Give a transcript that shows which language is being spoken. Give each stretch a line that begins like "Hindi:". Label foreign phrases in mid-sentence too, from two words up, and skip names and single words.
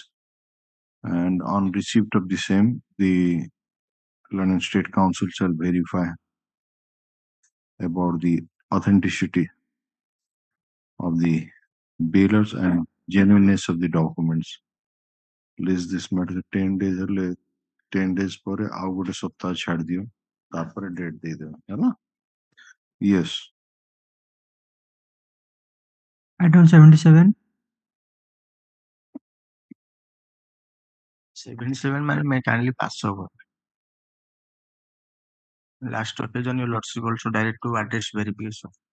English: And on receipt of the same, the London State Council shall verify about the authenticity of the bailers and genuineness of the documents. List this matter 10 days or 10 days
Odia: ପରେ ଆଉ ଗୋଟେ ସପ୍ତାହ ଛାଡି ଦିଅ ତାପରେ ଡେଟ୍ ଦେଇଦେବ ହେଲା yes
English: Item 77. 77 may kindly pass over. Last occasion, your lordship also direct to address verification.